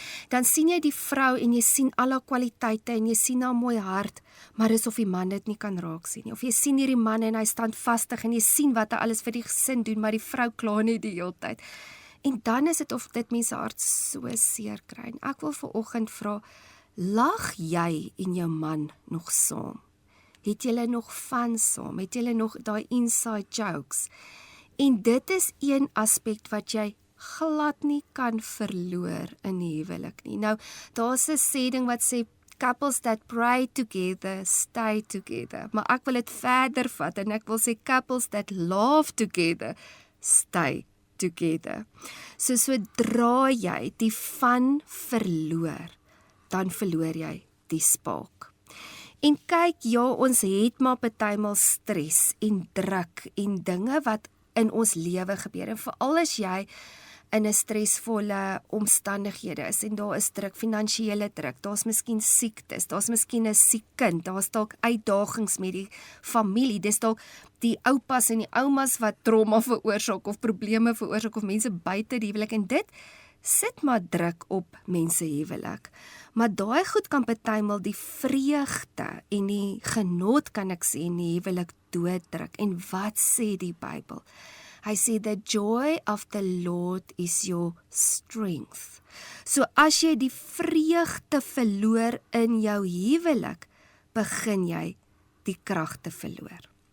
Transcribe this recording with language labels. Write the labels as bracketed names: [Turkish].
[Afrikaans] Dan sien jy die vrou en jy sien al haar kwaliteite en jy sien haar mooi hart, maar dis of die man dit nie kan raak sien nie. Of jy sien hierdie man en hy staan vastig en jy sien wat hy alles vir die gesin doen, maar die vrou kla net die hele tyd. En dan is dit of dit mense hart so seer kry. En ek wil vanoggend vra, lag jy en jou man nog saam? Het julle nog van saam? Het julle nog daai inside jokes? En dit is een aspek wat jy glad nie kan verloor in die huwelik nie. Nou, daar's 'n sêding wat sê, [English] couples that pray together, stay together. [Afrikaans] Maar ek wil dit verder vat en ek wil sê, [English] couples that laugh together, stay together. [Afrikaans] So sodra jy die van verloor, dan verloor jy die spark. En kyk, ja, ons het maar partymal stres en druk en dinge wat in ons lewe gebeur. En veral as jy in 'n stresvolle omstandighede is en daar is druk, finansiële druk, daar's miskien siektes, daar's miskien 'n siek kind, daar's dalk uitdagings met die familie, dis dalk die oupas en die oumas wat trauma veroorsaak of probleme veroorsaak of mense buite die huwelik en dit sit maar druk op mense huwelik. Maar daai goed kan partymal die vreugde en die genot kan ek sê in die huwelik dooddruk. En wat sê die Bybel? Hy sê, [English] the joy of the Lord is your strength. [Afrikaans] So as jy die vreugde verloor in jou huwelik, begin jy die krag te verloor.